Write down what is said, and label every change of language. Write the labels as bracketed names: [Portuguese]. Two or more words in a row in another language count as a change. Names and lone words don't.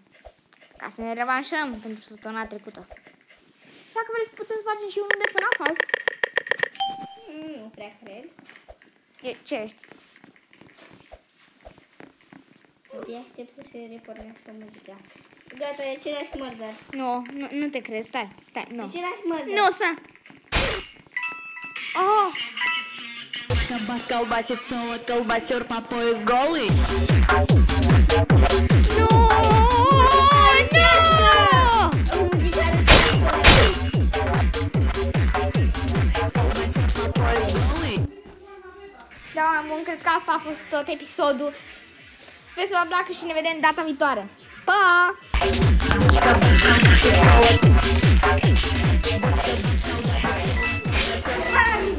[Romanian] Ca să ne revanșăm pentru săptămâna trecută. Dacă vreți, putem să facem și unul de FNAF azi. Nu prea cred. Ce ești? Abia aștept să se repornească muzica. Gata, e același murder. Nu te crezi, stai, nu. Același murder. Nu, să... Oh! [Russian] Колбасит солод, колбасер по пояс голый. [Romanian] Nu! [Russian] Колбасер по пояс голый. [Romanian] Da, bun, cred că asta a fost tot episodul. Sper să vă placă și ne vedem data viitoare. Pa!